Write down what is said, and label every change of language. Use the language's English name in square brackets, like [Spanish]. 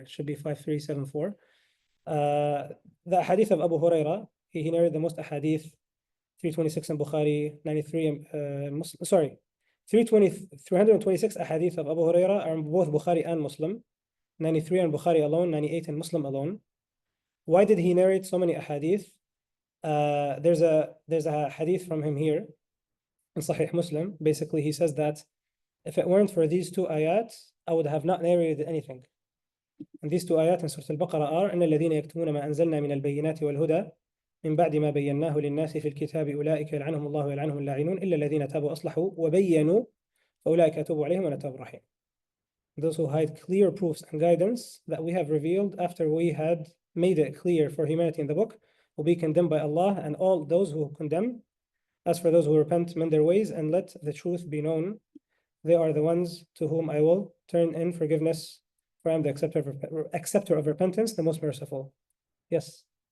[English] It should be 5374. The hadith of Abu Huraira, he narrated the most ahadith, 326 in Bukhari, 93 in Muslim, sorry, 326 ahadith of Abu Huraira are in both Bukhari and Muslim, 93 in Bukhari alone, 98 in Muslim alone. Why did he narrate so many ahadith? There's a hadith from him here in Sahih Muslim. Basically, he says that if it weren't for these two ayat, I would have not narrated anything. And these two ayat in Surah Al-Baqarah are [Arabic] إن الذين يكتمون ما أنزلنا من البينات والهدى من بعد ما بيناه للناس في الكتاب أولئك يلعنهم الله ويلعنهم اللاعنون إلا الذين تابوا وأصلحوا وبينوا فأولئك أتوب عليهم وأنا التواب الرحيم. [English] Those who hide clear proofs and guidance that we have revealed after we had made it clear for humanity in the book will be condemned by Allah and all those who condemn. As for those who repent, mend their ways and let the truth be known. They are the ones to whom I will turn in forgiveness, for I am the acceptor of repentance, the most merciful. Yes.